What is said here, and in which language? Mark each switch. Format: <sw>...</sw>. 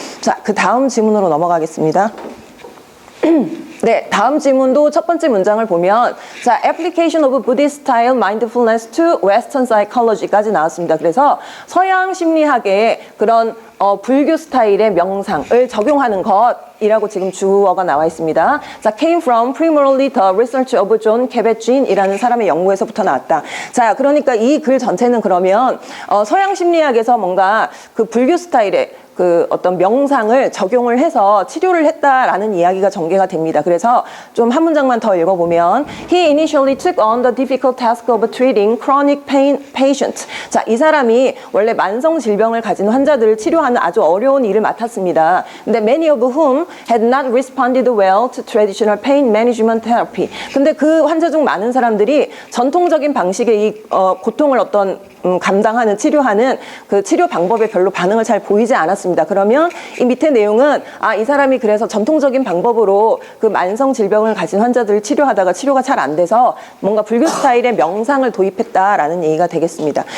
<ko>자, 그 다음 지문으로 넘어가겠습니다. 네, 다음 질문도 첫 번째 문장을 보면 자,</ko> <en>application of Buddhist style mindfulness to Western psychology</en> <ko>까지 나왔습니다. 그래서 서양 심리학의 그런 불교 스타일의 명상을 적용하는 것이라고 지금 주어가 나와 있습니다.</ko> <en>자, came from primarily the research of John Kabat-Zinn이라는</en> <ko>사람의 연구에서부터 나왔다. 자, 그러니까 이 글 전체는 그러면 서양 심리학에서 뭔가 그 불교 스타일의 그 어떤 명상을 적용을 해서 치료를 했다라는 이야기가 전개가 됩니다. 그래서 좀 한 문장만 더 읽어보면</ko> <en>He initially took on the difficult task of treating chronic pain patients.</en> <ko>자, 이 사람이 원래 만성 질병을 가진 환자들을 치료하는 아주 어려운 일을 맡았습니다. 근데</ko> <en>many of whom had not responded well to traditional pain management therapy.</en> <ko>근데 그 환자 중 많은 사람들이 전통적인 방식의 이 고통을 어떤 감당하는 치료하는 그 치료 방법에 별로 반응을 잘 보이지 않았습니다. 그러면 이 밑에 내용은 이 사람이 그래서 전통적인 방법으로 그 만성 질병을 가진 환자들을 치료하다가 치료가 잘 안 돼서 뭔가 불교 스타일의 명상을 도입했다라는 얘기가 되겠습니다.</ko>